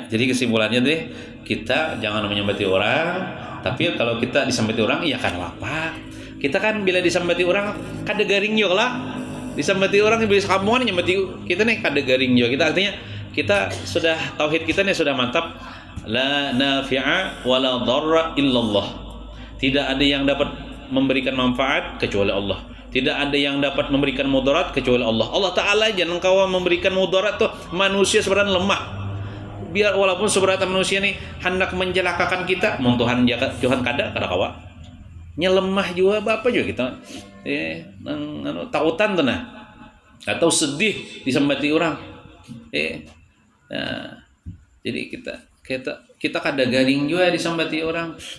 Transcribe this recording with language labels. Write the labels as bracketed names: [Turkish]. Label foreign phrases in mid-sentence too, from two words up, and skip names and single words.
[Banjar] Jadi kesimpulannya deh, kita jangan menyambati orang, tapi kalau kita disambati orang ya kan apa? Kita kan bila disambati orang kada garing juga lah. Disambati orang bila kampungan nyambati kita nih kada garing juga. Kita artinya kita sudah tauhid kita nih sudah mantap. [Arabic] La nafi'a wa la dharra illallah. [Indonesian] Tidak ada yang dapat memberikan manfaat kecuali Allah. Tidak ada yang dapat memberikan mudarat kecuali Allah. [Banjar] Allah Ta'ala aja engkau memberikan mudarat tuh manusia sebenarnya lemah. Biar walaupun seberapa manusia nih hendak menjelakakan kita, Tuhan kada kawa. Nya lemah juga bapak juga kita. Takutan tuh nah. Atau sedih disambati orang. Nah, jadi kita kada garing juga disambati orang.